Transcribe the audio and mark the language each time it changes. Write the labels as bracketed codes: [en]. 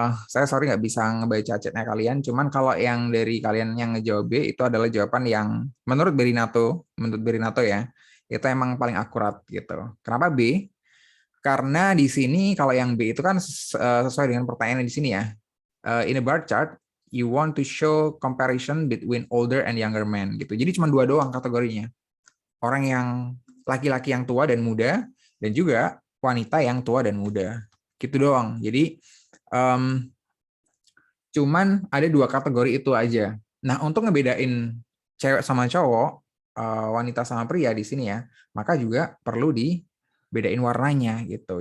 [id] Saya sorry nggak bisa ngebaca chatnya kalian. Cuman kalau yang dari kalian yang ngejawab B itu adalah jawaban yang menurut Berinato ya, itu emang paling akurat gitu. Kenapa B? Karena di sini kalau yang B itu kan sesuai dengan pertanyaan di sini ya. [en] In a bar chart, you want to show comparison between older and younger men [id] gitu. Jadi cuma dua doang kategorinya. Orang yang laki-laki yang tua dan muda, dan juga wanita yang tua dan muda. Gitu doang. Jadi cuman ada dua kategori itu aja. Nah, untuk ngebedain cewek sama cowok, wanita sama pria di sini ya, maka juga perlu dibedain warnanya gitu.